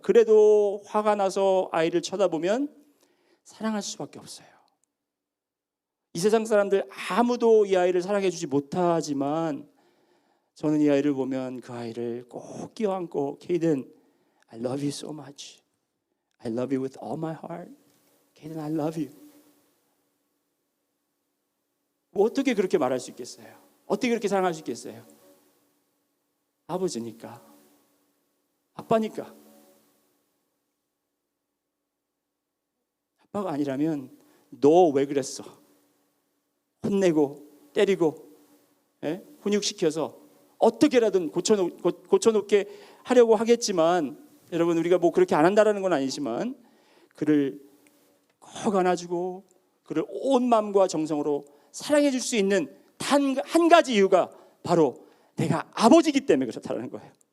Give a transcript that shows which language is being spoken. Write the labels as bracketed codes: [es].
[ko] 그래도 화가 나서 아이를 쳐다보면 사랑할 수밖에 없어요. 이 세상 사람들 아무도 이 아이를 사랑해 주지 못하지만 저는 이 아이를 보면 그 아이를 꼭 껴안고 케이든, [en] I love you so much. I love you with all my heart. 케이든, I love you. [ko] 뭐 어떻게 그렇게 말할 수 있겠어요? 어떻게 그렇게 사랑할 수 있겠어요? 아버지니까, 아빠니까. 아빠가 아니라면 너 왜 그랬어? 혼내고 때리고 훈육시켜서 어떻게라든 고쳐놓게 하려고 하겠지만, 여러분 우리가 뭐 그렇게 안 한다라는 건 아니지만 그를 꼭 안아주고 그를 온 마음과 정성으로 사랑해 줄 수 있는 단 한 가지 이유가 바로 내가 아버지이기 때문에 그렇다는 거예요.